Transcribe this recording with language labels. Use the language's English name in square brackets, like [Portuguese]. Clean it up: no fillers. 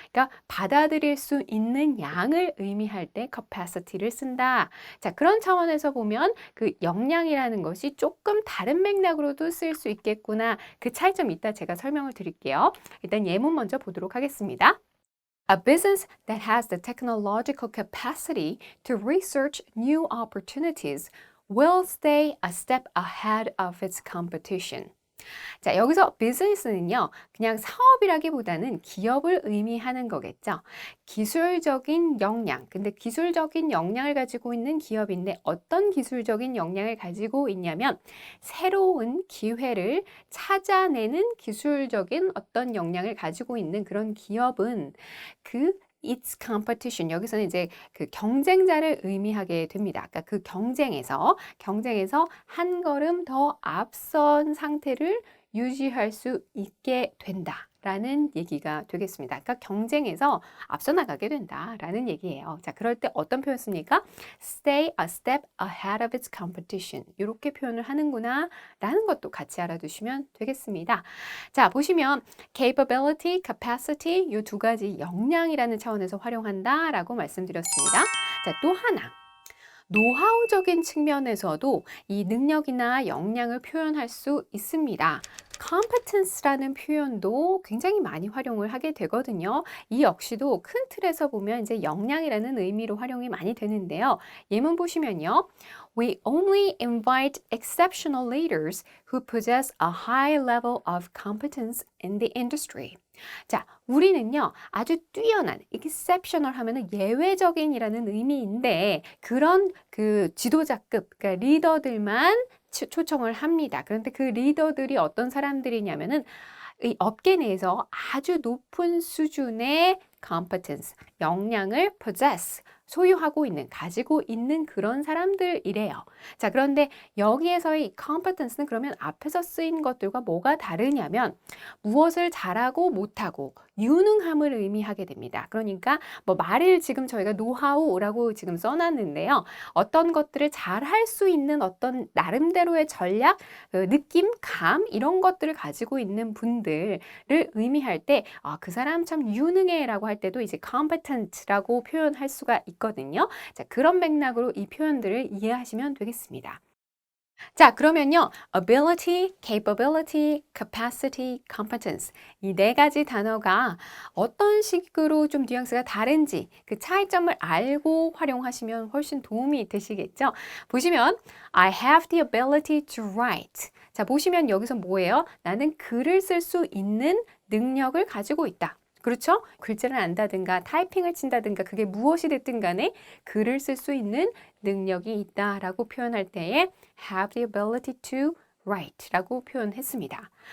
[Korean] 그러니까 받아들일 수 있는 양을 의미할 때 capacity를 쓴다. 자, 그런 차원에서 보면 그 역량이라는 것이 조금 다른 맥락으로도 쓸 수 있겠구나. 그 차이점 이따 제가 설명을 드릴게요. 일단 예문 먼저 보도록 하겠습니다. [English] A business that has the technological capacity to research new opportunities will stay a step ahead of its competition. [Korean] 자, 여기서 비즈니스는요, 그냥 사업이라기보다는 기업을 의미하는 거겠죠. 기술적인 역량, 근데 기술적인 역량을 가지고 있는 기업인데 어떤 기술적인 역량을 가지고 있냐면 새로운 기회를 찾아내는 기술적인 어떤 역량을 가지고 있는 그런 기업은 그 [English] its competition [Korean] 여기서는 이제 그 경쟁자를 의미하게 됩니다. 아까 그 경쟁에서 한 걸음 더 앞선 상태를 유지할 수 있게 된다라는 얘기가 되겠습니다. 그러니까 경쟁에서 앞서 나가게 된다라는 얘기예요. 자, 그럴 때 어떤 표현 씁니까? [English] Stay a step ahead of its competition. [Korean] 이렇게 표현을 하는구나 라는 것도 같이 알아두시면 되겠습니다. 자, 보시면 capability, capacity 이 두 가지 역량이라는 차원에서 활용한다라고 말씀드렸습니다. 자, 또 하나. 노하우적인 측면에서도 이 능력이나 역량을 표현할 수 있습니다. competence라는 표현도 굉장히 많이 활용을 하게 되거든요. 이 역시도 큰 틀에서 보면 이제 역량이라는 의미로 활용이 많이 되는데요. 예문 보시면요. [English] We only invite exceptional leaders who possess a high level of competence in the industry. [Korean] 자, 우리는요, 아주 뛰어난, exceptional 하면은 예외적인이라는 의미인데, 그런 그 지도자급, 그러니까 리더들만 초청을 합니다. 그런데 그 리더들이 어떤 사람들이냐면은 이 업계 내에서 아주 높은 수준의 competence, 역량을 possess, 소유하고 있는, 가지고 있는 그런 사람들이래요. 자, 그런데 여기에서의 이 competence는 그러면 앞에서 쓰인 것들과 뭐가 다르냐면 무엇을 잘하고 못하고 유능함을 의미하게 됩니다. 그러니까 뭐 말을 지금 저희가 노하우라고 지금 써놨는데요. 어떤 것들을 잘 할 수 있는 어떤 나름대로의 전략, 느낌, 감 이런 것들을 가지고 있는 분들을 의미할 때 그 사람 참 유능해라고 할 때도 이제 competent라고 표현할 수가 있거든요. 자, 그런 맥락으로 이 표현들을 이해하시면 되겠습니다. 자, 그러면요. [English] ability, capability, capacity, competence. [Korean] 이 네 가지 단어가 어떤 식으로 좀 뉘앙스가 다른지 그 차이점을 알고 활용하시면 훨씬 도움이 되시겠죠? [English] 보시면 I have the ability to write. [Korean] 자, 보시면 여기서 뭐예요? 나는 글을 쓸 수 있는 능력을 가지고 있다. 그렇죠? 글자를 안다든가 타이핑을 친다든가 그게 무엇이 됐든 간에 글을 쓸 수 있는 능력이 있다라고 표현할 때에 [English] have the ability to write [Korean] 라고 표현했습니다.